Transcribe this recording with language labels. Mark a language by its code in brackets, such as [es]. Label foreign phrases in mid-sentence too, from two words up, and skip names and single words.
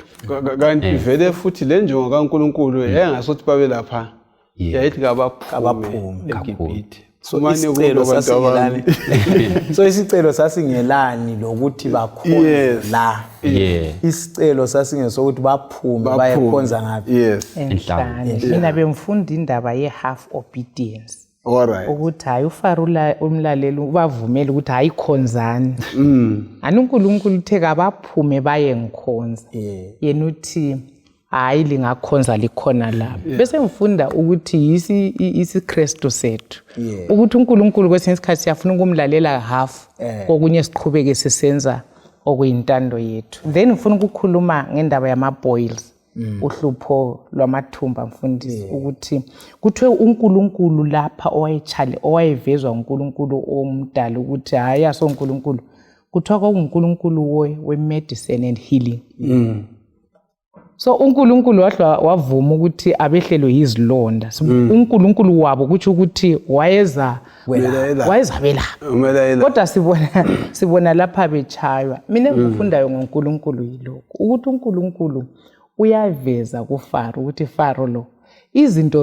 [nd] kanti vele futhi le njongo kaNkulunkulu yayengasothi babe lapha yayithi kabaphume eGibhite so isicelo sasingelani lokuthi bakhonze la isicelo sasingesokuthi baphume bayekhonza ngapi enhlane mina bemfunda indaba ye-half obedience ukuthi hayi uFaro umlaleli ubavumela ukuthi hayi khonzani ani uNkulunkulu uthe kabaphume baye ngikhonza yena uthi hayi lingakhonza likhona lapha bese ngifunda ukuthi isiKristu sethu ukuthi uNkulunkulu kwesinye isikhathi siyafuna ukumlalela half kokunye siqhubeke sisenza okuyintando yethu. Then ngifuna ukukhuluma ngendaba yama boils uhlupho lwamathumba mfundisi ukuthi kuthiwe uNkulunkulu lapha owayevezwa uNkulunkulu omdala ukuthi hayi asoNkulunkulu kuthiwa kwakuNkulunkulu we- [en] medicine and healing. [nd] So uNkulunkulu wavuma ukuthi abehlelwe yizilonda. uNkulunkulu wabo kuthi ukuthi wayeza belapha. Kodwa sibona lapha bechaywa. Mina engifundayo ngoNkulunkulu yilokho ukuthi uNkulunkulu uyaveza kuFaro ukuthi Faro lo izinto